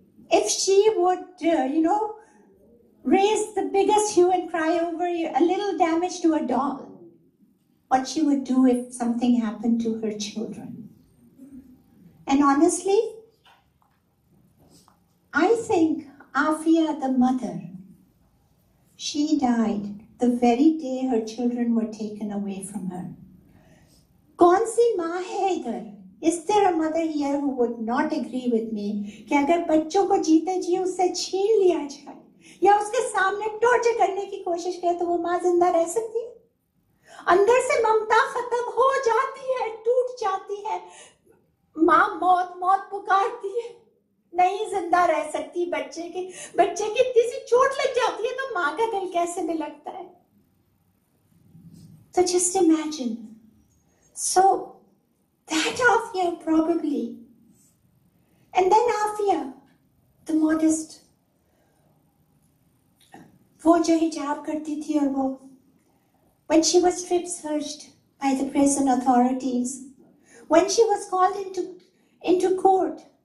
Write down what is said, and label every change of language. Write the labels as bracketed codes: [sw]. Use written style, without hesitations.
[en] If she would, raise the biggest hue and cry over a little damage to a doll, what she would do if something happened to her children. And honestly, I think Afia, the mother, she died the very day her children were taken away from her. [hi] कौन सी माँ है इधर [en] Is there a mother here who would not agree with me [hi] कि अगर बच्चों को जीते जी उससे छीन लिया जाए या उसके सामने टॉर्चर करने की कोशिश करे तो वो माँ जिंदा रह सकती है? अंदर से ममता खत्म हो जाती है, टूट जाती है, माँ मौत मौत पुकारती है, नहीं जिंदा रह सकती। बच्चे की इतनी सी चोट लग जाती है तो माँ का दिल कैसे भी लगता है? [en] So just imagine. So that Afia probably, and then Afia, the modest, [hi] वो जो हिजाब करती थी और वो, [en] when she was strip searched by the prison authorities, when she was called into court,